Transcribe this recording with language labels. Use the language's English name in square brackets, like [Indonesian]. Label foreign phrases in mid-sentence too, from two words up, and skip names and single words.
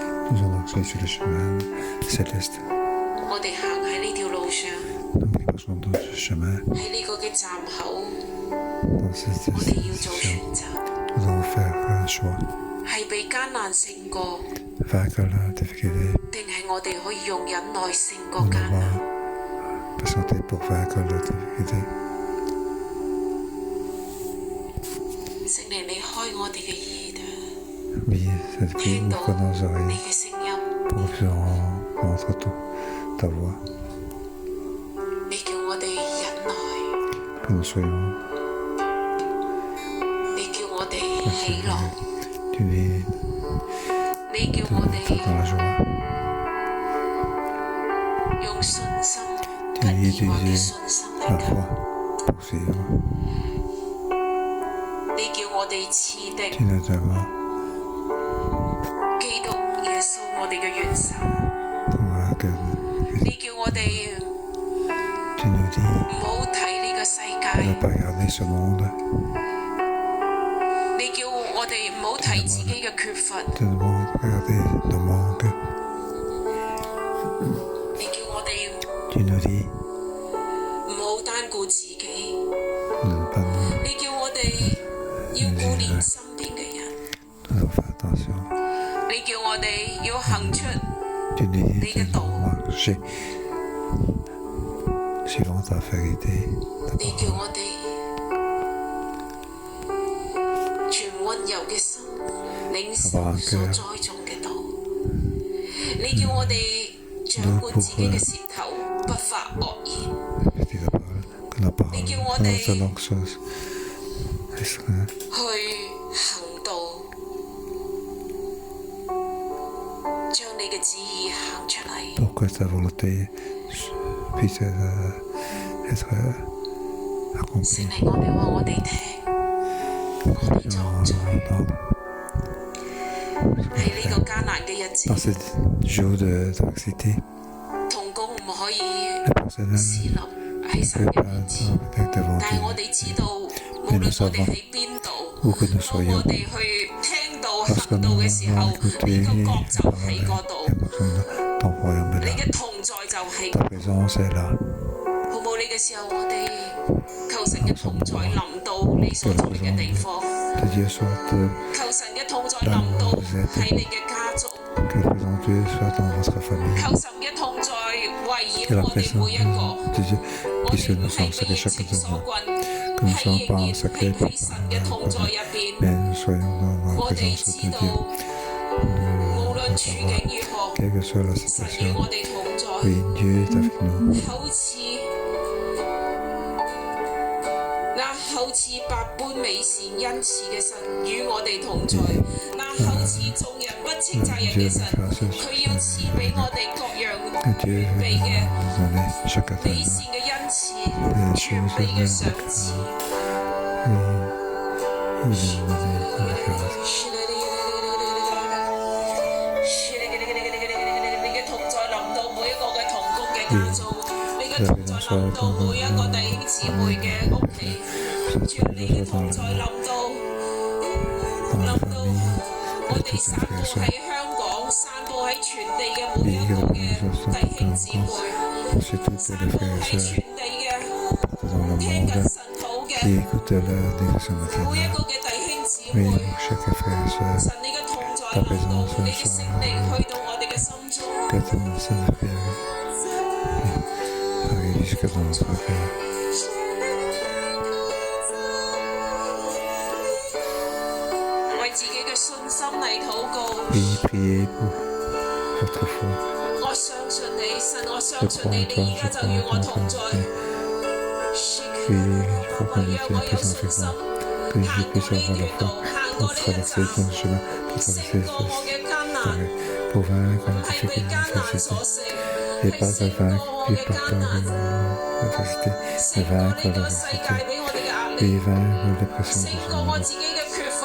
[Cantonese] 我哋行喺呢條路上，喺呢個嘅站口，我哋要做選擇，係被艱難勝過，定係我哋可以用忍耐勝過艱難？開我哋嘅耳朵， [French] Oui, ça te fait ouvrir nos [Cantonese] 你 [French] oreilles [Cantonese] 嘅聲音， [French] pour que on entende ta voix, [Cantonese] 你叫我哋忍耐， [French] que nous soyons [Cantonese] 你叫我哋喜樂， [French] unis [Cantonese] 你叫我 [French] dans [Cantonese] 哋 [French] la joie, [Cantonese] 用信心不以我嘅信心 [French] la [Cantonese] 嚟求， [French] foi pour suivre. [Cantonese] 你叫我哋似的 [French] Tu nous donnes [Cantonese] 基督耶穌我哋嘅元首， [French] que [Cantonese] 你叫我哋 [French] tu nous dis [Cantonese] 唔好睇呢個世 [French] de ne [Cantonese] 界， [French] pas regarder ce monde, [Cantonese] 你叫我哋唔好睇自己嘅缺乏， [French] de ne pas regarder nos manques. [Cantonese] 你叫我哋 [French] Tu nous dis [Cantonese] 唔好單顧自己， [French] de ne pas nous [Cantonese] 你叫我哋要顧念身邊嘅人， [French] nous faire attention. [Cantonese] 你叫我哋要行出 [French] Tu nous dis Les de gâteaux. marcher suivant ta vérité, ta [Cantonese] 你叫 [French] parole. [Cantonese] 我哋全溫柔嘅心領受所栽種嘅道，你叫我哋掌管自己嘅舌頭，不發惡言， [French] Dis la parole, que la parole, Les que Guimonais. notre langue soit restreinte, [Cantonese] 去行道，將你嘅旨意行出嚟。 [French] pour que ta volonté puisse être [Cantonese] 聖 [French] accomplie. [Cantonese] 靈，我哋話我哋聽，我哋裝載 [French] Entendre [Cantonese] 喺呢個艱難嘅日 [French] dans [Cantonese] 子， [French] ces jours d'adversité, [Cantonese] 同工唔可以 [French] les personnes [Cantonese] 侍立喺神 [French] ne [Cantonese] 嘅 [French] peuvent [Cantonese] 面 [French] pas [Cantonese] 前， [French] être devant [Cantonese] 但係我 [French] Dieu. [Cantonese] 哋知道，無論我哋喺邊度， [French] Où que nous [Cantonese] 當 [French] soyons, [Cantonese] 我哋去聽到 [French] lorsque [Cantonese] 行道 [French] nous [Cantonese] 嘅時候， [French] allons [Cantonese] 你 [French] écouter [Cantonese] 個 [French] la [Cantonese] 國就喺嗰 [French] parole, [Cantonese] 度， [French] ton royaume [Cantonese] 你 [French] est là. [Cantonese] 嘅同在就喺 [French] Ta présence est là. [Cantonese] 好冇呢個時候，我哋求神嘅同在臨到你所在嘅地方， [French] Que Dieu soit, [Cantonese] 求神嘅同在臨到喺你嘅家族， [French] que la présence de Dieu soit dans votre famille. [Cantonese] 求神嘅同在圍 [French] Que [Cantonese] 繞 [French] la [Cantonese] 我哋 [French] présence [Cantonese] 每一個。 [French] de Dieu [Cantonese] 我 [French] puisse [Cantonese] 哋唔 [French] nous [Cantonese] 係 [French] encercler [Cantonese] 被疫 [French] chacun [Cantonese] 情 [French] de [Cantonese] 所 [French] nous. [Cantonese] 困， [French] Que nous ne [Cantonese] 係 [French] soyons [Cantonese] 仍 [French] pas [Cantonese] 然 [French] encerclés [Cantonese] 係喺神嘅同在入邊。 [French] mais nous soyons dans la [Cantonese] 我哋 [French] présence [Cantonese] 知 [French] de [Cantonese] 道， [French] Dieu. [Cantonese] 無論 [French] Nous [Cantonese] 處 [French] savoir, [Cantonese] 境如何， [French] quelle que soit la [Cantonese] 神與 [French] situation, [Cantonese] 我哋同在。 [French] oui, Dieu est avec nous. [Cantonese] 好似那厚似百般美善恩慈嘅神與我哋同在，那厚似眾人不斥責人嘅神，佢要賜俾我哋各樣 [French] Que Dieu [Cantonese] 預備嘅 [French] nous donne chacun de [Cantonese] 美 [French] nous. [Cantonese] 善嘅恩慈、 [French] Les [Cantonese] 全 [French] choses [Cantonese] 備嘅 [French] bien [Cantonese] 賞賜。 [French] Oui, il nous donne la grâce. [Cantonese] 你嘅同在臨到每一個嘅同工嘅家族，你嘅同在臨到每一個弟兄姊妹嘅屋企，主你嘅同在臨到我哋散佈喺香港、散佈喺全地嘅每一個嘅弟兄姊妹，散佈喺全地嘅 [French] Dans le [Cantonese] 聽緊 [French] monde [Cantonese] 神土嘅 [French] qui écoute la dévotion [Cantonese] 每一 [French] matinale. [Cantonese] 個嘅弟兄姊 [French] Oui, [Cantonese] 妹。 [French] chaque frère et sœur, [Cantonese] 神你嘅同在臨到，你嘅聖靈去到我哋嘅心中， [French] que ton Saint-Esprit arrive jusqu'à dans notre cœur. [Cantonese] 為自己嘅信心嚟禱告。 [French] Oui, priez pour votre foi. [Cantonese] 我相信你，神，我 [French] Je [Cantonese] 相信 [French] crois [Cantonese] 你， [French] en [Cantonese] 你 [French] toi, [Cantonese] 而 [French] je [Cantonese] 家就 [French] crois [Cantonese] 與 [French] en [Cantonese] 我 [French] ton [Cantonese] 同在。 [French] volonté. Oui, je crois que tu es présent avec moi, que je puisse avoir la foi pour traverser ton chemin, pour traverser pour vaincre la [Cantonese] 係被 [French] difficulté, [Cantonese] 艱難所 [French] l'adversité. [Cantonese] 勝， [French] Et [Cantonese] 係 [French] pas [Cantonese] 勝 [French] à [Cantonese] 過 [French] vaincre, [Cantonese] 我 [French] puis [Cantonese] 嘅 [French] pas [Cantonese] 艱 [French] par [Cantonese] 難， [French] l'adversité, mais [Cantonese] 勝過 [French] vaincre [Cantonese] 呢個世界 [French] l'adversité. [Cantonese] 俾我哋嘅壓力， [French] Oui, vaincre les pressions [Cantonese] 勝 [French] du [Cantonese] 過我 [French] monde. [Cantonese] 自己嘅缺乏。